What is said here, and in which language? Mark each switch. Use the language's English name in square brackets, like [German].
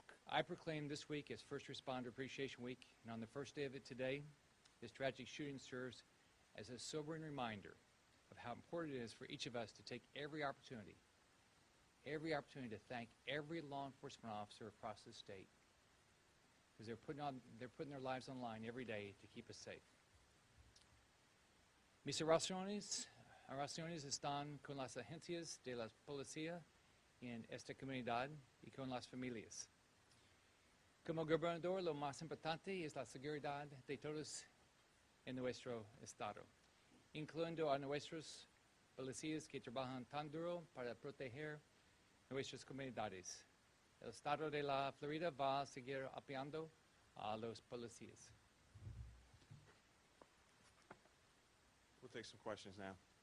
[English] I proclaim this week as First Responder Appreciation Week, and on the first day of it today, this tragic shooting serves as a sobering reminder of how important it is for each of us to take every opportunity to thank every law enforcement officer across the state, because they're putting their lives on the line every day to keep us safe. [Spanish] Mis oraciones están con las agencias de la policía en esta comunidad y con las familias. Como gobernador, lo más importante es la seguridad de todos en nuestro estado, incluyendo a nuestros policías que trabajan tan duro para proteger nuestras comunidades. El estado de la Florida va a seguir apoyando a los policías. [English] We'll take some questions now.